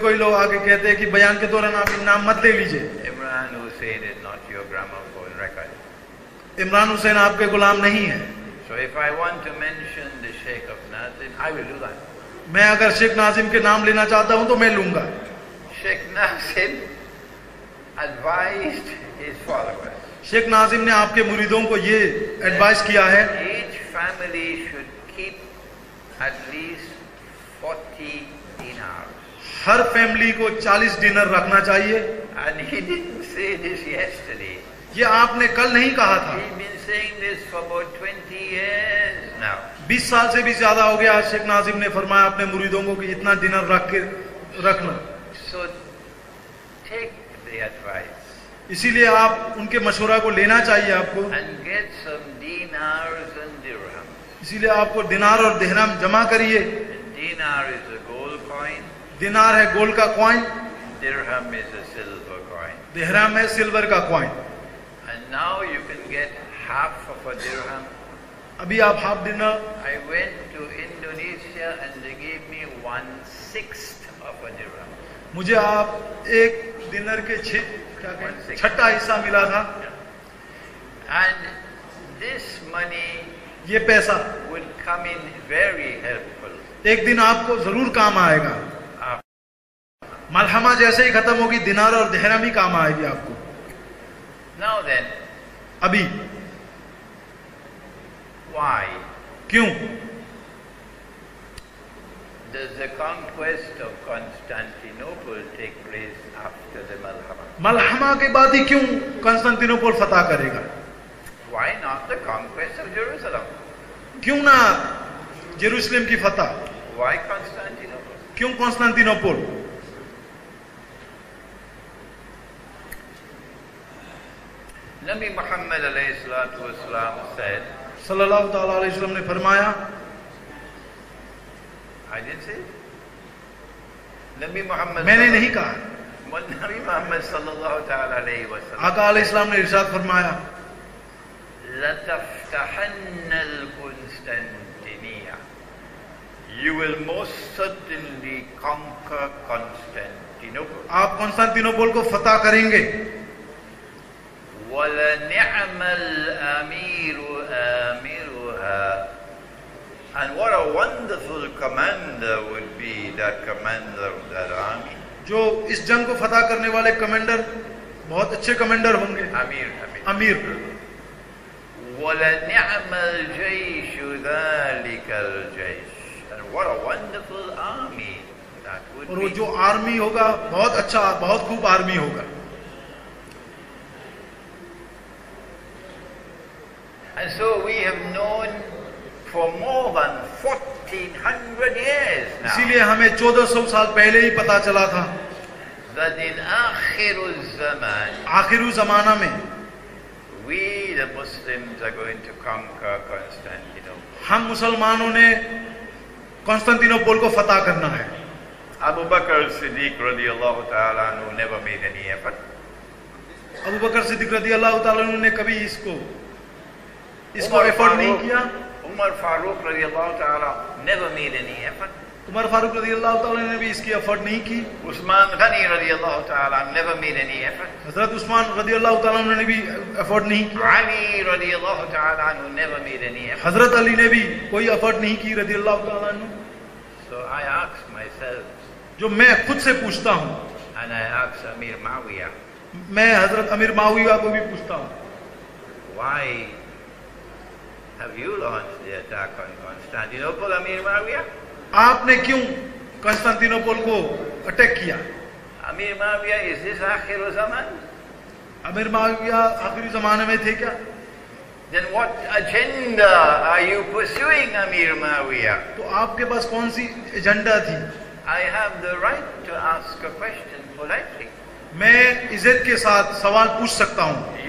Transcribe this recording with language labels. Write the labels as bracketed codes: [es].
[hi] कोई लोग आगे कहते हैं कि बयान के दौरान आप नाम मत ले लीजिए। [en] Imran Hussain is not your gramophone record. [hi] Imran Hussain आपके गुलाम नहीं है। [en] So if I want to mention the Sheikh of Nazim, I will do that. [hi] मैं अगर शेख नाजिम के नाम लेना चाहता हूं तो मैं लूंगा। [en] Sheikh Nazim advised his followers. [hi] Sheikh Nazim ने आपके मुरीदों को ये एडवाइस किया है, [en] Each family should keep at least 40 dinars. [hi] हर family को 40 डिनर रखना चाहिए। [en] And he didn't say this yesterday. [hi] ये आपने कल नहीं कहा था। [en] He's been saying this for about 20 years now. [hi] 20 साल से भी ज्यादा हो गया। शेख नाजिम ने फरमाया अपने मुरीदों को कि इतना डिनर रखना। [en] So take the advice [hi] इसीलिए आप उनके मशवरा को लेना चाहिए आपको। [en] and get some dinars and dirham. [hi] इसीलिए आपको दिनार और दिहराम जमा करिए। [en] Dinar is a gold coin. [hi] दिनार है गोल्ड का coin, [en] Dirham is a silver coin. [hi] दिहराम है सिल्वर का coin. [en] And now you can get half of a dirham. [hi] अभी आप half dinner. [en] I went to Indonesia and they gave me 1/6 of a dirham. [hi] मुझे आप एक dinner के छठा हिस्सा मिला था। [en] And this money [hi] ये पैसा [en] would come in very helpful. [hi] एक दिन आपको जरूर काम आएगा। मलहमा जैसे ही खत्म होगी दिनार और दिहराम ही काम आएगी आपको। [en] Now then, [hi] अभी [en] why [hi] क्यों? [en] does the conquest of Constantinople take place after the Malhama? [hi] मलहमा के बाद ही क्यों कंस्तांतिनोपल फतह करेगा? [en] Why not the conquest of Jerusalem? [hi] क्यों ना जेरूसलम की फतह? [en] Why Constantinople? [hi] क्यों कंस्तांतिनोपल? [en] Nabi Muhammad alayhi salatu wasalam said, [hi] सल्लल्लाहु ताला अलैहि वसल्लम ने फरमाया, [en] I didn't say it. Nabi Muhammad [hi] मैंने नहीं कहा, [ar] Nabi Muhammad sallallahu ta'ala alayhi wasallam [hi] आका अलैहि सलाम ने इरशाद फरमाया, [ar] لَتَفْتَحَنَّ الْقُنْسْتَنْتِنِيَّةَ. [en] You will most certainly conquer Constantinople. [hi] आप कंस्तांतिनोपल को फतह करेंगे। [ar] وَلَنِعْمَ الْأَمِيرُ آمِرُهَا. [en] And what a wonderful commander would be that commander of that army. [hi] जो इस जंग को फतह करने वाले कमांडर बहुत अच्छे कमांडर होंगे। अमीर। [ar] وَلَنِعْمَ الْجَيْشُ ذَلِكَ الْجَيْشُ. [en] And what a wonderful army that would [hi] और वो [en] be. [hi] जो आर्मी होगा बहुत अच्छा, बहुत खूब आर्मी होगा। [en] And so we have known for more than 1400 years now [hi] इसीलिए हमें 1400 साल पहले ही पता चला था [en] that in आखिर ज़मान [hi] आखिरी जमाना में [en] we the Muslims are going to conquer Constantinople. [hi] हम मुसलमानों ने कंस्तांतिनोपल को फतह करना है। [en] Abu Bakr Siddiq radiallahu ta'ala anhu never made any effort. [hi] Abu बकर सिद्दीक रज़ियल्लाहु ताला अन्हु ने कभी इसको एफर्ट नहीं किया। [en] Umar Farooq radiallahu ta'ala never made any effort. [hi] Umar Farooq रज़ियल्लाहु ताला ने भी इसकी एफर्ट नहीं की। [en] Usman Ghani radiallahu ta'ala never made any effort. [hi] हजरत उस्मान रज़ियल्लाहु ताला अन्हु ने भी एफर्ट नहीं किया। [en] Ali radiallahu ta'ala anhu never made any effort. [hi] हजरत अली ने भी कोई एफर्ट नहीं की रज़ियल्लाहु ताला अन्हु। [en] So I asked myself, [hi] जो मैं खुद से पूछता हूँ, [en] and I asked Amir Muawiyah, [hi] मैं हजरत अमीर माविया को भी पूछता हूँ, [en] why have you launched the attack on Constantinople, Amir Muawiyah? [hi] आपने क्यों कंस्तांतिनोपल को अटैक किया? [en] Amir Muawiyah, is this Akhir Zaman? [hi] अमीर माविया आखिरी जमाने में थे क्या? [en] Then what agenda are you pursuing, Amir Muawiyah? [hi] तो आपके पास कौन सी एजेंडा थी? [en] I have the right to ask a question politely. [hi] मैं इज्जत के साथ सवाल पूछ सकता हूँ।